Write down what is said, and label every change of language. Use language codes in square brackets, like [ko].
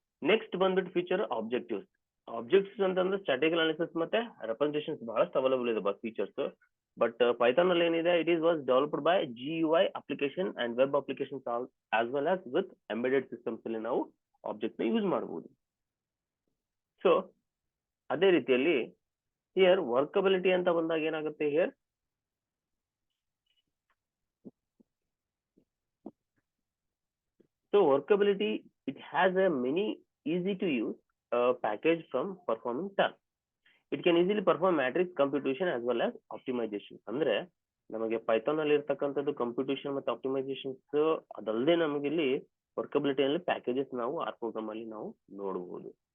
[kn] Next ಬಂದ್ಬಿಟ್ಟು feature objectives. Objects ಅಂತಂದ್ರೆ statical analysis ಮತ್ತೆ ರೆಪ್ರೆಸೆಂಟೇಷನ್ಸ್ ಬಹಳಷ್ಟು ಅವೈಲೇಬಲ್ ಇದೆ ಫೀಚರ್ಸ್. ಬಟ್ ಪೈಥಾನ್ ಅಲ್ಲಿ ಏನಿದೆ, [en] it is was developed by GUI application and web applications as well as with embedded systems [kn] ಅಲ್ಲಿ ನಾವು ಆಬ್ಜೆಕ್ಟ್ ನ ಯೂಸ್ ಮಾಡಬಹುದು. ಸೊ ಅದೇ ರೀತಿಯಲ್ಲಿ ಹಿಯರ್ ವರ್ಕಬಿಲಿಟಿ ಅಂತ ಬಂದಾಗ ಏನಾಗುತ್ತೆ, here [en] so workability, it has a many easy to use package from performing tasks. It can easily perform matrix computation as well as optimization. [kn] ಅಂದ್ರೆ ನಮಗೆ ಪೈಥಾನ್ ಅಲ್ಲಿ ಇರ್ತಕ್ಕಂಥದ್ದು ಕಂಪ್ಯೂಟೇಷನ್ ಮತ್ತೆ ಆಪ್ಟಿಮೈಸೇಷನ್ಸ್ ಅದಲ್ಲದೆ ನಮಗೆ ಇಲ್ಲಿ ವರ್ಕಬಿಲಿಟಿ ಅಲ್ಲಿ ಪ್ಯಾಕೇಜಸ್ ನಾವು ಆರ್ ಪ್ರೋಗ್ರಾಮ್ ಅಲ್ಲಿ ನಾವು ನೋಡಬಹುದು.